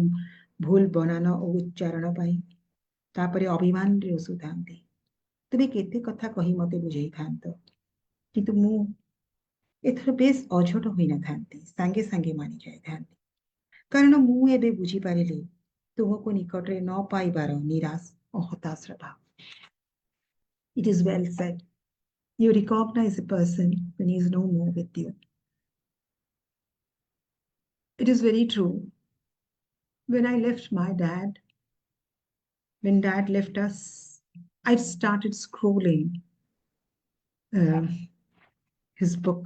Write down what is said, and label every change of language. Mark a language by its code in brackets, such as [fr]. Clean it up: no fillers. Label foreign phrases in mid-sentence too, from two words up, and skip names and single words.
[or] ଭୁଲ ବନାନ ଓ ଉଚ୍ଚାରଣ ପାଇଁ ତାପରେ ଅଭିମାନରେ ରୁଷୁଥାନ୍ତି ତୁମେ କେତେ କଥା କହି ମତେ ବୁଝେଇଥାନ୍ତ କିନ୍ତୁ ମୁଁ ଏଥର ବେଶ ଅଝଟ ହୋଇନଥାନ୍ତି ସାଙ୍ଗେ ସାଙ୍ଗେ ମାନି ଯାଇଥାନ୍ତି କାରଣ ମୁଁ ଏବେ ବୁଝିପାରିଲି ତୁମକୁ ନିକଟରେ ନ ପାଇବାର ନିରାଶ ଓ ହତାଶର ଭାବ [en] It is well said. You recognize a person when he is no more with you. It is very true. When I left my dad, when dad left us, I started scrolling his book.